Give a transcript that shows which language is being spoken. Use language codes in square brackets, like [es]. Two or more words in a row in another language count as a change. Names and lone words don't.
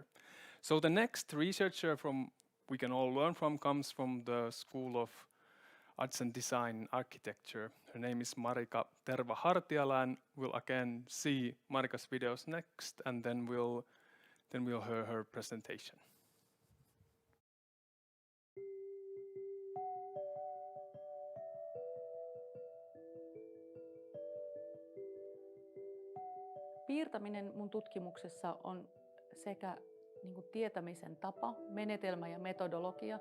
[en] So the next researcher we can all learn from comes from the School of Arts and Design and Architecture. Her name is Marika Tervahartiala, and we'll again see Marika's videos next, and then we'll hear her presentation. [fi] Piirtäminen mun tutkimuksessa on sekä tietämisen tapa, menetelmä ja metodologia.